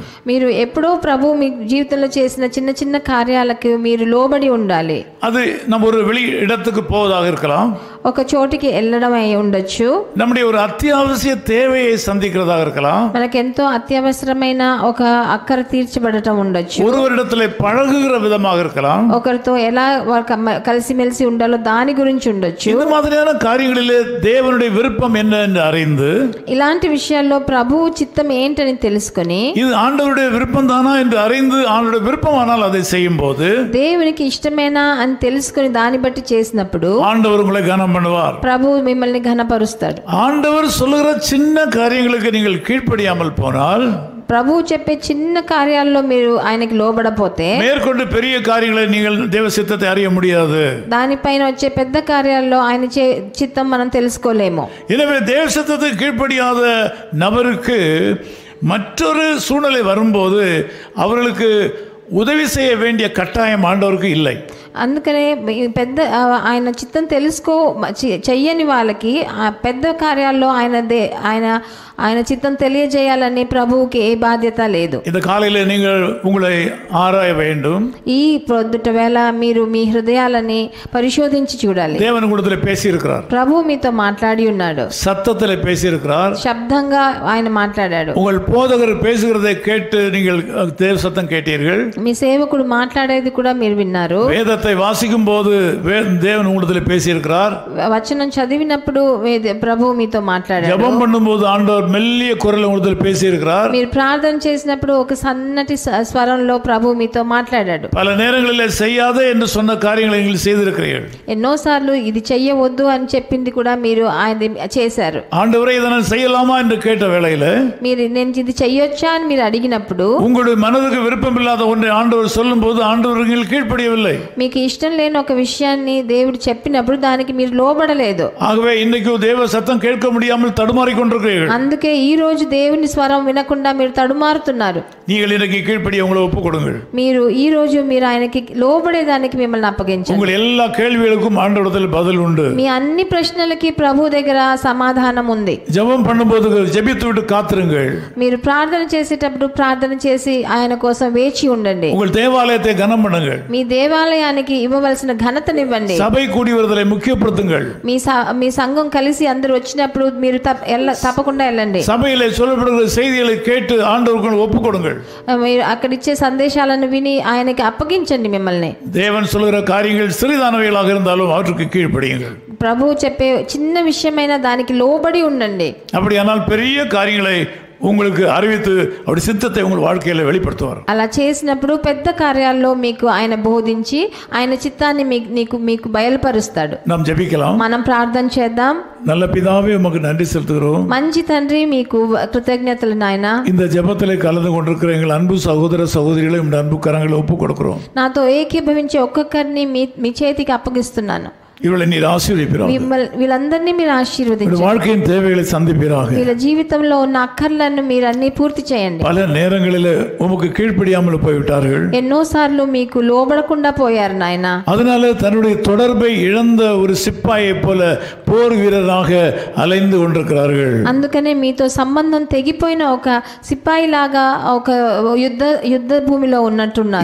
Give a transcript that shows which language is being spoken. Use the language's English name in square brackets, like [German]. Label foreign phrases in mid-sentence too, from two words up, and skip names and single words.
[Telugu] మీరు ఎప్పుడో ప్రభు మీ జీవితంలో చేసిన చిన్న చిన్న కార్యాలకు మీరు లోబడి ఉండాలి. [Tamil] அது நம்ம ஒரு வெளி இடத்துக்கு போவதாக இருக்கலாம், [Telugu] ఒక చోటికి వెళ్ళడం అయి ఉండొచ్చు, [Tamil] நம்முடைய ஒரு అత్యవసర தேவையை சந்திக்கிறதாக இருக்கலாம், [Telugu] మనకెంతో అత్యవసరమైన ఒక అక్కర తీర్చబడటం ఉండొచ్చు, [Tamil] ஒருவரிடத்தில் பழகுகிற விதமாக இருக்கலாம், [Telugu] ఒకరితో ఎలా కలిసిమెలిసి ఉండాలో దాని గురించి ఉండొచ్చు. [Tamil] இந்த மாதிரியான காரியங்களிலே தேவனுடைய விருப்பம் என்ன என்று அறிந்து [Telugu] ఇలాంటి విషయాల్లో ప్రభువు చిత్తం ఏంటని తెలుసుకొని [Tamil] இது ஆண்டவருடைய விருப்பம் தானா என்று அறிந்து ஆண்டவருடைய விருப்பமானால் அதை செய்யும் போது [Telugu] దేవునికి ఇష్టమేనా అని తెలుసుకొని దాన్ని బట్టి చేసినప్పుడు [Tamil] ஆண்டவர் உங்களை கனம் பண்ணுவார். [Telugu] ప్రభువు మిమ్మల్ని ఘనపరుస్తాడు. [Tamil] ஆண்டவர் சொல்லுகிற சின்ன காரியங்களுக்கு நீங்கள் கீழ்ப்படியாமல் போனால், [Telugu] ప్రభువు చెప్పే చిన్న కార్యాల్లో మీరు ఆయనకి లోబడపోతే [Tamil] மேற்கொண்டு பெரிய காரியங்களை நீங்கள் தேவ சித்தத்தை அறிய முடியாது. [Telugu] దానిపైన వచ్చే పెద్ద కార్యాల్లో ఆయన చిత్తం మనం తెలుసుకోలేము. [Tamil] எனவே தேவ சித்தத்துக்கு கீழ்ப்படியாத நபருக்கு மற்றொரு சூழ்நிலை வரும்போது அவர்களுக்கு உதவி செய்ய வேண்டிய கட்டாயம் ஆண்டவருக்கு இல்லை. [Telugu] అందుకనే పెద్ద ఆయన చిత్తం చెయ్యని వాళ్ళకి పెద్ద కార్యాల్లో ఆయన చిత్తం తెలియజేయాలని ప్రభువుకి ఏ బాధ్యత లేదు. [Tamil] இந்த காலையில நீங்கள் உங்களை ஆராய வேண்டும். [Telugu] ఈ పొద్దుట వేళ మీరు మీ హృదయాలని పరిశోధించి చూడాలి. [Tamil] தேவன் உங்களிடத்தில் பேசி இருக்கிறார். [Telugu] ప్రభు మీతో మాట్లాడి ఉన్నాడు. [Tamil] சத்தத்தில் பேசி இருக்கிறார். [Telugu] శబ్దంగా ఆయన మాట్లాడాడు. [Tamil] உங்கள் போதகர் பேசுகிறதை கேட்டு நீங்கள் தேவ சத்தம் கேட்டீர்கள். [Telugu] మీ సేవకుడు మాట్లాడేది కూడా మీరు విన్నారు. [Tamil] வேதத்தை வாசிக்கும் போது தேவன் உங்களிடத்தில் பேசி இருக்கிறார். [Telugu] వచనం చదివినప్పుడు ప్రభు మీతో మాట్లాడాడు. [Tamil] ஜெபம் பண்ணும்போது ஆண்டவர் மெல்லிய குரல் உங்களிடத்தில் பேசி இருக்கிறார். [Telugu] మీరు ప్రార్థన చేసినప్పుడు ఒక సన్నటి స్వరంలో ప్రభు మీతో మాట్లాడాడు. [Tamil] பல நேரங்களில் செய்யாதே என்று சொன்ன காரியங்களை நீங்கள் செய்திருக்கிறீர்கள். [Telugu] ఎన్నోసార్లు ఇది చెయ్యవద్దు అని చెప్పింది కూడా మీరు ఆయన చేశారు. [Tamil] ஆண்டவரே இதை நான் செய்யலாமா என்று கேட்ட வேளையில [Telugu] మీరు నేను ఇది చెయ్యొచ్చా అని మీరు అడిగినప్పుడు [Tamil] உங்களுடைய மனதுக்கு விருப்பமில்லாத ஒன்றை ஆண்டவர் சொல்லும்போது ஆண்டவர் நீங்கள் கீழ்ப்படியவில்லை. [Telugu] మీకు ఇష్టం లేని ఒక విషయాన్ని దేవుడు చెప్పినప్పుడు దానికి మీరు లోబడలేదు. [Tamil] ஆகவே இன்னைக்கு தேவ சத்தம் கேட்க முடியாமல் தடுமாறிக் கொண்டிருக்கிறீர்கள். [Telugu] అందుకే ఈ రోజు దేవుని స్వరం వినకుండా మీరు తడుమారుతున్నారు. [Tamil] நீங்கள் இன்னைக்கு கீழ்ப்படிய உங்களை ஒப்புக் கொடுங்கள். [Telugu] మీరు ఈ రోజు మీరు ఆయనకి లోబడేదానికి మిమ్మల్ని అప్పగించండి. [Tamil] உங்கள் எல்லா கேள்விகளுக்கும் ஆண்டவரிடத்தில் பதில் உண்டு. [Telugu] మీ అన్ని ప్రశ్నలకి ప్రభు దగ్గర సమాధానం ఉంది. [Tamil] ஜெபம் பண்ணும்போது ஜெபித்து விட்டு காத்திருங்கள். [Telugu] మీరు ప్రార్థన చేసేటప్పుడు ప్రార్థన చేసి ఆయన కోసం వేచి ఉండండి. [Tamil] உங்கள் தேவாலயத்தை கனம் பண்ணுங்கள். [Telugu] మీ దేవాలయానికి ఇవ్వవలసిన ఘనతనివ్వండి. [Tamil] சபை கூடி வருதலை முக்கியப்படுத்துங்கள். [Telugu] మీ సంఘం కలిసి అందరూ వచ్చినప్పుడు మీరు తప్పకుండా వెళ్ళండి. [Tamil] சபையிலே சொல்லப்படுகிற செய்திகளை கேட்டு ஆண்டவருக்கு ஒப்புக் கொடுங்கள். [Telugu] మీరు అక్కడ ఇచ్చే సందేశాలను విని ఆయనకి అప్పగించండి మిమ్మల్ని. [Tamil] தேவன் சொல்கிற காரியங்கள் சிறிதானவைகளாக இருந்தாலும் அவற்றுக்கு கீழ்ப்படியுங்கள். [Telugu] ప్రభు చెప్పే చిన్న విషయమైన దానికి లోబడి ఉండండి. [Tamil] அப்படியானால் பெரிய காரியங்களை உங்களுக்கு அறிவித்து அவருடைய சித்தத்தை உங்கள் வாழ்க்கையில வெளிப்படுத்துவார். [Telugu] అలా చేసినప్పుడు పెద్ద కార్యాల్లో మీకు ఆయన బోధించి ఆయన చిత్తాన్ని మీకు బయలుపరుస్తాడు. [Tamil] நாம் ஜெபிக்கலாம். [Telugu] మనం ప్రార్థన చేద్దాం. [Tamil] நல்ல பிதாவே உமக்கு நன்றி செலுத்துகிறோம். [Telugu] మంచి తండ్రి మీకు కృతజ్ఞతలు నాయనా. [Tamil] இந்த ஜெபத்திலே கலந்து கொண்டிருக்கிற எங்கள் அன்பு சகோதர சகோதரிகளை இந்த அன்பு கரங்களை ஒப்புக் கொடுக்கிறோம். [Telugu] నాతో ఏకీభవించే ఒక్కొక్కరిని మీ చేతికి అప్పగిస్తున్నాను. [Tamil] இவளை நீர் ஆசீர்வதிப்பீராக. [Telugu] వీళ్ళందరినీ మీరు ఆశీర్వదించండి. [Tamil] வாழ்க்கையின் தேவைகளை சந்திப்பீராக. [Telugu] వీళ్ళ జీవితంలో ఉన్న అక్కర్లను మీరు అన్ని పూర్తి చేయండి. [Tamil] பல நேரங்களில் உமக்கு கீழ்ப்படியாமல் போய்விட்டார்கள். [Telugu] ఎన్నోసార్లు మీకు లోబడకుండా పోయారు నాయన. [Tamil] அதனால தன்னுடைய தொடர்பை இழந்த ஒரு சிப்பாயை போல போர் வீரராக அலைந்து கொண்டிருக்கிறார்கள். [Telugu] అందుకనే మీతో సంబంధం తెగిపోయిన ఒక సిపాయి లాగా ఒక యుద్ధ భూమిలో ఉన్నట్టున్నారు.